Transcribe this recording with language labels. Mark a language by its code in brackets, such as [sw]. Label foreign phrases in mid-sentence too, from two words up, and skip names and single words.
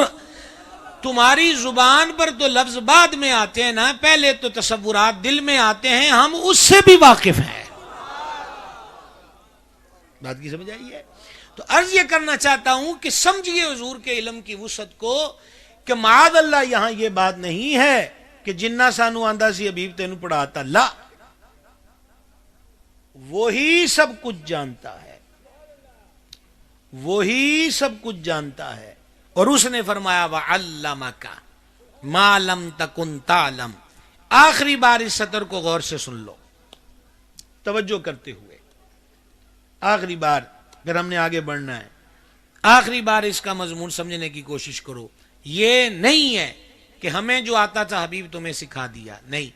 [ur] تمہاری زبان پر تو لفظ بعد میں آتے ہیں نا، پہلے تو تصورات دل میں آتے ہیں، ہم اس سے بھی واقف ہیں. بات کی سمجھ آئی ہے؟ تو عرض یہ کرنا چاہتا ہوں کہ سمجھیے حضور کے علم کی وسعت کو کہ [ar] معاذ اللہ [ur] یہاں یہ بات نہیں ہے کہ [pa] جنہ سانو آندا سی حبیب تینوں پڑھاتا. [ur] لا، وہی سب کچھ جانتا ہے، وہی سب کچھ جانتا ہے. اور اس نے فرمایا [ar] وَعَلَّمَكَ مَا لَمْ تَكُنْ تَعْلَمْ. [ur] آخری بار اس سطر کو غور سے سن لو توجہ کرتے ہوئے. آخری بار، پھر ہم نے آگے بڑھنا ہے. آخری بار اس کا مضمون سمجھنے کی کوشش کرو. یہ نہیں ہے کہ ہمیں جو آتا تھا حبیب تمہیں سکھا دیا، نہیں.